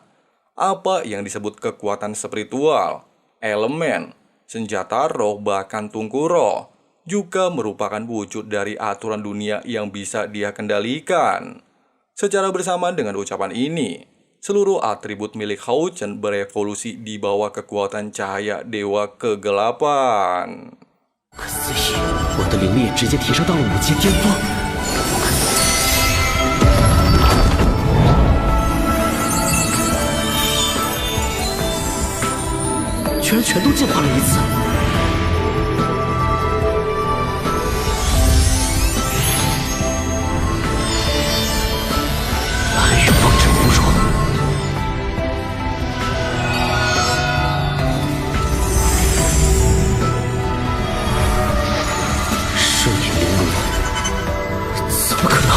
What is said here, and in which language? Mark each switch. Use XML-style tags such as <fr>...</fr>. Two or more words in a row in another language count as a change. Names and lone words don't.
<id>Apa yang disebut kekuatan spiritual, elemen, senjata roh bahkan tungku roh, juga merupakan wujud dari aturan dunia yang bisa dia kendalikan. Secara bersamaan dengan ucapan ini, seluruh atribut milik Houchen berevolusi di bawah kekuatan cahaya Dewa Kegelapan.</id> <zh>不可思议，我的灵力也直接提升到了5级巅峰。居然全都进化了一次！暗月放置符咒，圣隐灵炉，怎么可能？</zh>